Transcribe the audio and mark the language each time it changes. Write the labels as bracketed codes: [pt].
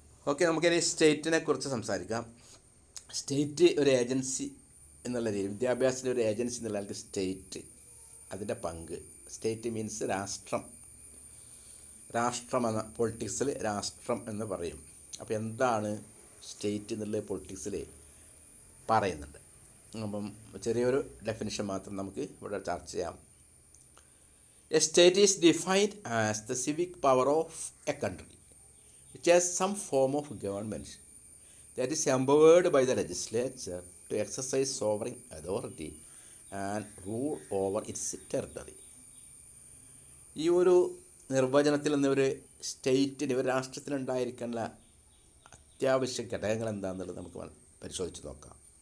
[ml] Okay, നമുക്കിനി സ്റ്റേറ്റിനെ കുറിച്ച് സംസാരിക്കാം. സ്റ്റേറ്റ് ഒരു ഏജൻസി എന്നുള്ള രീതി, വിദ്യാഭ്യാസത്തിൻ്റെ ഒരു ഏജൻസി എന്നുള്ള സ്റ്റേറ്റ്, അതിൻ്റെ പങ്ക്. സ്റ്റേറ്റ് മീൻസ് രാഷ്ട്രം എന്ന പൊളിറ്റിക്സിൽ രാഷ്ട്രം എന്ന് പറയും. അപ്പോൾ എന്താണ് സ്റ്റേറ്റ് എന്നുള്ളത് പൊളിറ്റിക്സിൽ പറയുന്നുണ്ട്. അപ്പം ചെറിയൊരു ഡെഫിനിഷൻ മാത്രം നമുക്ക് ഇവിടെ ചർച്ച ചെയ്യാം. [en] A state is defined as the civic power of a country which has some form of government that is empowered by the legislature to exercise sovereign authority and rule over its territory. [ml] ഈ ഒരു നിർവചനത്തിൽ നിന്ന് ഒരു സ്റ്റേറ്റിന്, ഒരു രാഷ്ട്രത്തിനുണ്ടായിരിക്കേണ്ട അത്യാവശ്യ ഘടകങ്ങൾ എന്താണെന്നുള്ളത് നമുക്ക് പരിശോധിച്ച് നോക്കാം.